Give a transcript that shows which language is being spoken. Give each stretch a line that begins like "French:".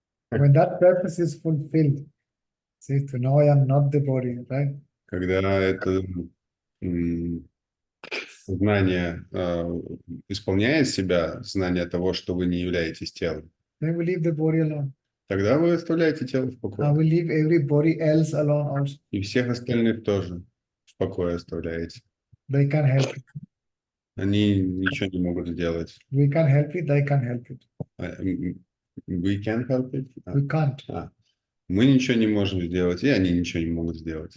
English: When that purpose is fulfilled, see, to know I am not the body, right?
Russian: Когда это знание исполняет себя, знание того, что вы не являетесь телом,
English: Then we leave the body alone.
Russian: тогда вы оставляете тело в
English: And
Russian: покое.
English: we leave everybody else alone also.
Russian: И всех остальных тоже в покое оставляете.
English: They can't help it.
Russian: Они ничего не могут сделать.
English: We can't help it, they can't help it. We can help it. We can't.
Russian: Мы ничего не можем сделать, и они ничего не могут сделать.